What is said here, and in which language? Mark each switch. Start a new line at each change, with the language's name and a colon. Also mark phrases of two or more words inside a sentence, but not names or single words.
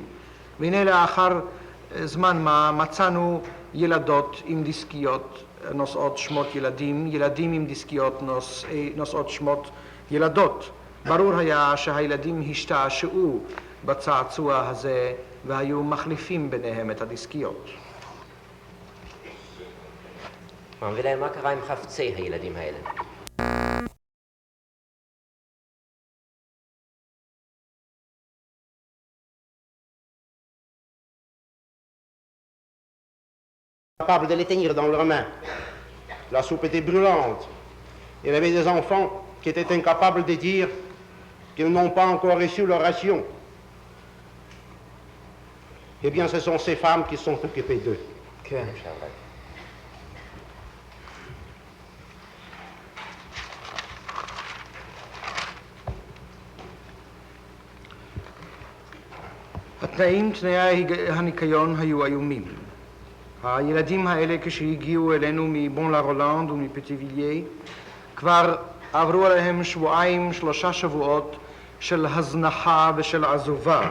Hebrew: והנה לאחר זמן מה מצאנו ילדות עם דיסקיות נושאות שמות ילדים, ילדים עם דיסקיות נושאות שמות ילדות. ברור היה שהילדים השתעשעו בצעצוע הזה והיו מחליפים ביניהם את הדיסקיות. ולהם, מה קרה עם חפצי הילדים האלה?
French: Capable de l'éteindre dans leurs mains. La soupe était brûlante. Il y avait des enfants qui étaient incapables de dire qu'ils n'ont pas encore reçu leur ration. Eh bien, ce sont ces femmes qui sont occupées d'eux.
Hebrew: התנאים, תנאי הניקיון היו איומים. הילדים האלה כשהגיעו אלינו מבון לה רולנד ומפטיביליה כבר עברו עליהם 2-3 שבועות של הזנחה ושל עזובה.